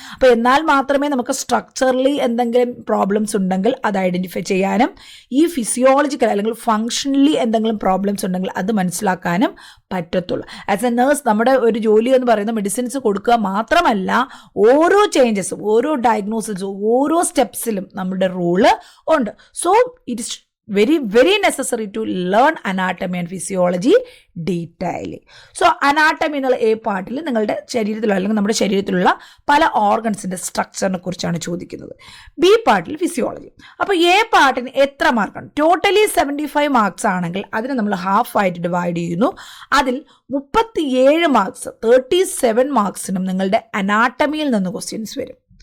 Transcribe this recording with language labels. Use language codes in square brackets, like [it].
[ml] അപ്പോൾ എന്നാൽ മാത്രമേ നമുക്ക് സ്ട്രക്ചറലി എന്തെങ്കിലും പ്രോബ്ലംസ് ഉണ്ടെങ്കിൽ അത് ഐഡൻറ്റിഫൈ ചെയ്യാനും, ഈ ഫിസിയോളജിക്കൽ അല്ലെങ്കിൽ ഫങ്ഷണലി എന്തെങ്കിലും പ്രോബ്ലംസ് ഉണ്ടെങ്കിൽ അത് മനസ്സിലാക്കാനും പറ്റത്തുള്ളൂ. ആസ് എ നേഴ്സ് നമ്മുടെ ഒരു ജോലി എന്ന് പറയുന്നത് മെഡിസിൻസ് കൊടുക്കുക മാത്രമല്ല, ഓരോ ചേഞ്ചസും ഓരോ ഡയഗ്നോസിസും ഓരോ സ്റ്റെപ്സിലും നമ്മുടെ റോള് ഉണ്ട്. [en] So it is very necessary to learn anatomy and physiology detailing. [ml] So anatomy എന്നുള്ള A പാർട്ടിൽ നിങ്ങളുടെ ശരീരത്തിലുള്ള അല്ലെങ്കിൽ നമ്മുടെ ശരീരത്തിലുള്ള പല ഓർഗൻസിന്റെ സ്ട്രക്ചറിനെ കുറിച്ചാണ് ചോദിക്കുന്നത്. B പാർട്ടിൽ ഫിസിയോളജി. അപ്പോൾ A പാർട്ടിന് എത്ര മാർക്കാണ്? ടോട്ടലി 75 മാർക്സ് ആണെങ്കിൽ അതിനെ നമ്മൾ ഹാഫ് ആയിട്ട് ഡിവൈഡ് ചെയ്യുന്നു. അതിൽ 37 മാർക്സ് 37 മാർക്സിനും നിങ്ങളുടെ അനാട്ടമിയിൽ നിന്ന് ക്വസ്റ്റ്യൻസ് വരും.